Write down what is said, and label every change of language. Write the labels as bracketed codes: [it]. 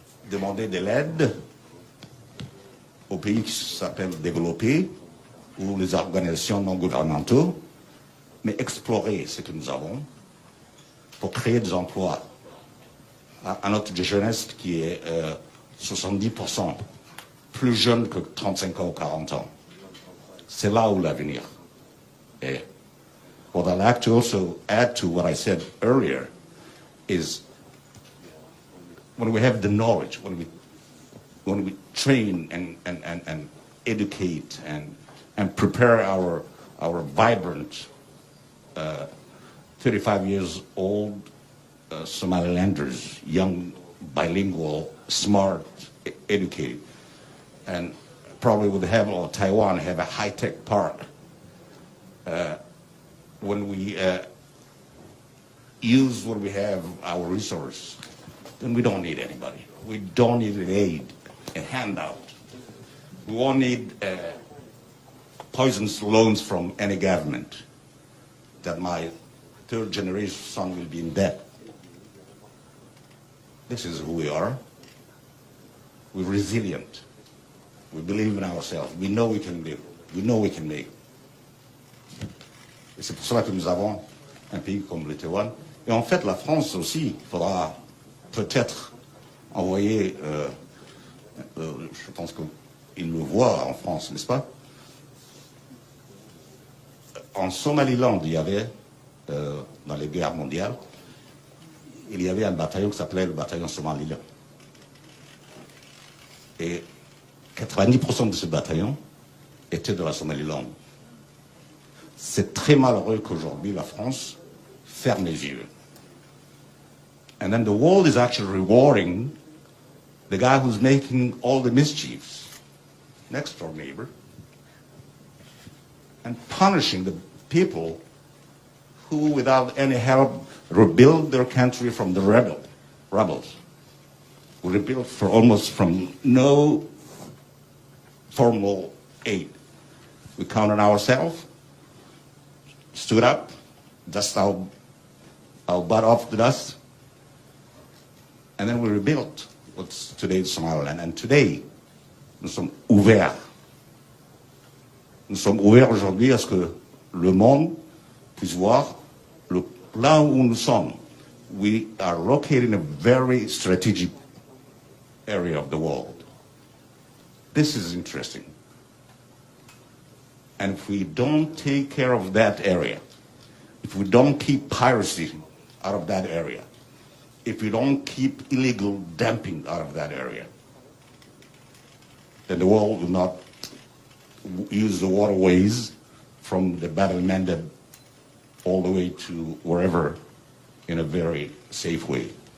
[fr] demander de l'aide aux pays qui s'appellent développés ou les organisations non gouvernementales, mais explorer ce que nous avons pour créer des emplois à notre jeunesse qui est 70% plus jeune que 35 ans ou 40 ans. C'est là où l'avenir est. [en] What I'd like to also add to what I said earlier is when we have the knowledge, when we train and educate and prepare our vibrant 35 years old Somalilanders, young, bilingual, smart, educated, and probably would have, or Taiwan have a high-tech park. When we use what we have, our resource, then we don't need anybody. We don't need an aid, a handout. We won't need poisonous loans from any government that my third generation son will be in debt. This is who we are. We're resilient. We believe in ourselves. We know we can live. We know we can make. [fr] Et c'est pour cela que nous avons un pays comme le Taïwan. Et en fait, la France aussi faudra peut-être envoyer, je pense qu'ils le voient en France, n'est-ce pas? En Somaliland, il y avait, dans les guerres mondiales, il y avait un bataillon qui s'appelait le bataillon Somaliland. Et 90% de ce bataillon était de la Somaliland. C'est très malheureux qu'aujourd'hui la France ferme les yeux. [en] And then the world is actually rewarding the guy who's making all the mischiefs, next door neighbor, and punishing the people who, without any help, rebuild their country from the rebels. We rebuilt for almost from no formal aid. We counted ourselves, stood up, dust our butt off the dust, and then we rebuilt what's today's Somaliland. And today, [fr] nous sommes ouverts. Nous sommes ouverts aujourd'hui à ce que le monde puisse voir là où nous sommes. [en] We are located in a very strategic area of the world. This is interesting. And if we don't take care of that area, if we don't keep piracy out of that area, if we don't keep illegal dumping out of that area, then the world will not use the waterways from the Battle of Mandeb all the way to wherever in a very safe way.